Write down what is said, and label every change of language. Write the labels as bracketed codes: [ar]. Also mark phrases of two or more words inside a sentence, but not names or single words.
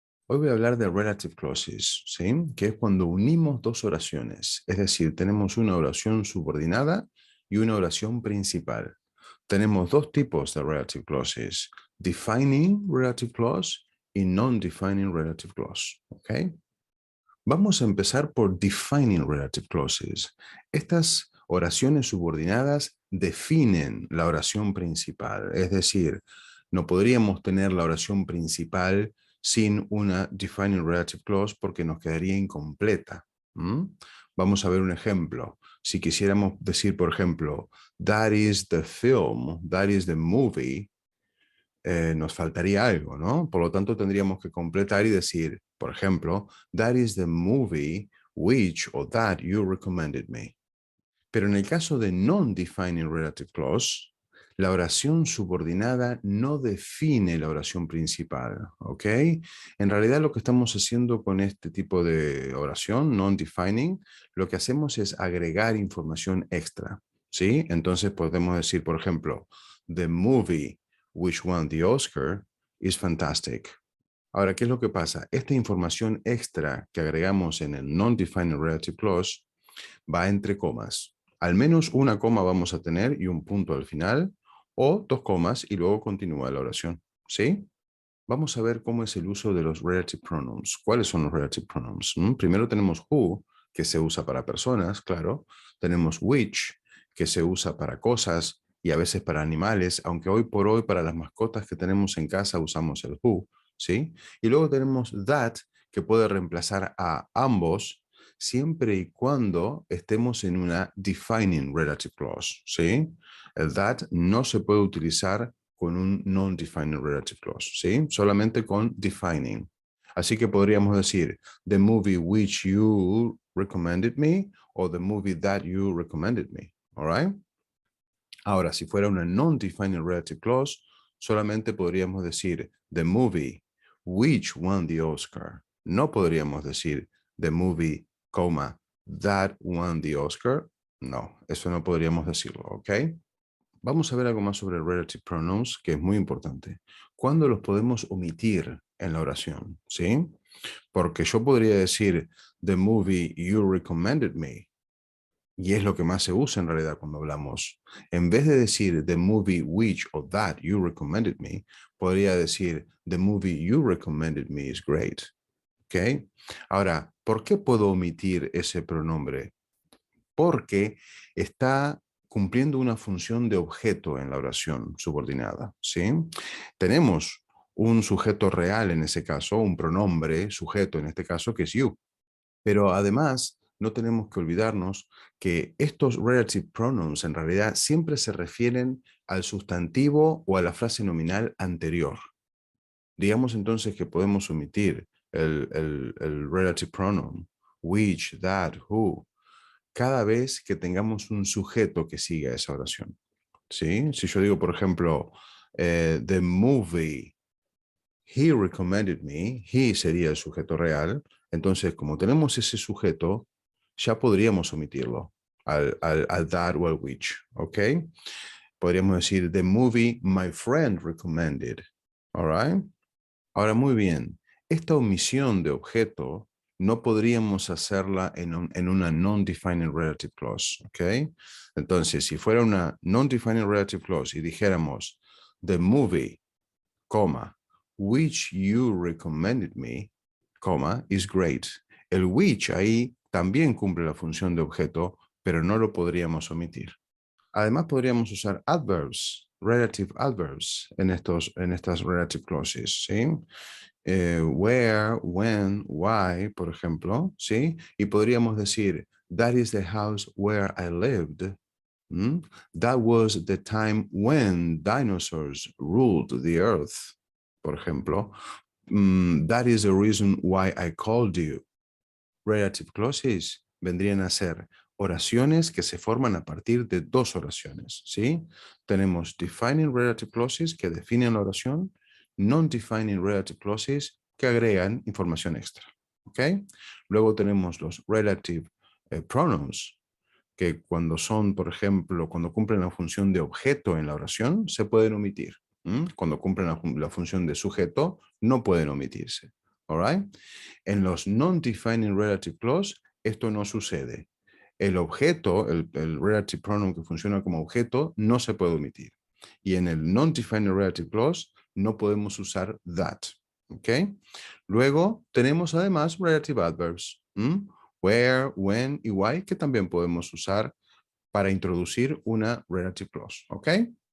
[es] Hoy voy a hablar de [en] relative clauses, [es] ¿sí? Que es cuando unimos dos oraciones. Es decir, tenemos una oración subordinada y una oración principal. Tenemos dos tipos de [en] relative clauses: defining relative clause [es] y [en] non-defining relative clause, [es] ¿ok? Vamos a empezar por [en] defining relative clauses. [es] Estas oraciones subordinadas definen la oración principal. Es decir, no podríamos tener la oración principal sin una [en] defining relative clause [es] porque nos quedaría incompleta. ¿Mm? Vamos a ver un ejemplo. Si quisiéramos decir, por ejemplo, [en] that is the film, that is the movie, [es] nos faltaría algo, ¿no? Por lo tanto, tendríamos que completar y decir, por ejemplo, [en] that is the movie which or that you recommended me. [es] Pero en el caso de [en] non-defining relative clause, [es] la oración subordinada no define la oración principal, ¿ok? En realidad lo que estamos haciendo con este tipo de oración, non-defining, lo que hacemos es agregar información extra, ¿sí? Entonces podemos decir, por ejemplo, [en] the movie which won the Oscar is fantastic. [es] Ahora, ¿qué es lo que pasa? Esta información extra que agregamos en el [en] non-defining relative clause [es] va entre comas. Al menos una coma vamos a tener y un punto al final, o dos comas y luego continúa la oración, ¿sí? Vamos a ver cómo es el uso de los [en] relative pronouns. [es] ¿Cuáles son los [en] relative pronouns? [es] Primero tenemos who, que se usa para personas, claro. Tenemos which, que se usa para cosas y a veces para animales, aunque hoy por hoy para las mascotas que tenemos en casa usamos el who, ¿sí? Y luego tenemos that, que puede reemplazar a ambos siempre y cuando estemos en una [en] defining relative clause, [es] ¿sí? El that no se puede utilizar con un [en] non-defining relative clause, [es] ¿sí? Solamente con defining. Así que podríamos decir, [en] the movie which you recommended me, o the movie that you recommended me, all right? [es] Ahora, si fuera una [en] non-defining relative clause, [es] solamente podríamos decir, [en] the movie which won the Oscar. [es] No podríamos decir, [en] the movie, coma, that won the Oscar. [es] No, eso no podríamos decirlo, ¿ok? Vamos a ver algo más sobre [en] relative pronouns, [es] que es muy importante. ¿Cuándo los podemos omitir en la oración? ¿Sí? Porque yo podría decir, [en] the movie you recommended me, [es] y es lo que más se usa en realidad cuando hablamos. En vez de decir, [en] the movie which or that you recommended me, [es] podría decir, [en] the movie you recommended me is great. [es] ¿Ok? Ahora, ¿por qué puedo omitir ese pronombre? Porque está cumpliendo una función de objeto en la oración subordinada, ¿sí? Tenemos un sujeto real en ese caso, un pronombre sujeto en este caso, que es you. Pero además, no tenemos que olvidarnos que estos [en] relative pronouns [es] en realidad siempre se refieren al sustantivo o a la frase nominal anterior. Digamos entonces que podemos omitir el [en] relative pronoun, which, that, who, [es] cada vez que tengamos un sujeto que siga esa oración, ¿sí? Si yo digo, por ejemplo, [en] the movie he recommended me, [es] he sería el sujeto real, entonces como tenemos ese sujeto, ya podríamos omitirlo al that o al which, ¿ok? Podríamos decir, [en] the movie my friend recommended, all right? [es] Ahora, muy bien, esta omisión de objeto no podríamos hacerla en una [en] non-defining relative clause, [es] ¿ok? Entonces, si fuera una [en] non-defining relative clause [es] y dijéramos, [en] the movie, coma, which you recommended me, coma, is great. [es] El which ahí también cumple la función de objeto, pero no lo podríamos omitir. Además, podríamos usar [en] adverbs, relative adverbs [es] en estas [en] relative clauses, [es] ¿sí? [en] Where, when, why, [es] por ejemplo, ¿sí? Y podríamos decir, [en] that is the house where I lived. That was the time when dinosaurs ruled the earth, [es] por ejemplo. [en] That is the reason why I called you. Relative clauses [es] vendrían a ser oraciones que se forman a partir de dos oraciones, ¿sí? Tenemos [en] defining relative clauses [es] que definen la oración, [en] non-defining relative clauses [es] que agregan información extra, ¿ok? Luego tenemos los [en] relative pronouns, [es] que cuando son, por ejemplo, cuando cumplen la función de objeto en la oración, se pueden omitir. Cuando cumplen la función de sujeto, no pueden omitirse. [en] All right? [es] En los [en] non-defining relative clause, [es] esto no sucede. El objeto, el [en] relative pronoun [es] que funciona como objeto, no se puede omitir. Y en el [en] non-defining relative clause, [es] no podemos usar that. ¿Ok? Luego, tenemos además [en] relative adverbs. Where, when y why, [es] que también podemos usar para introducir una [en] relative clause. [es] ¿Ok?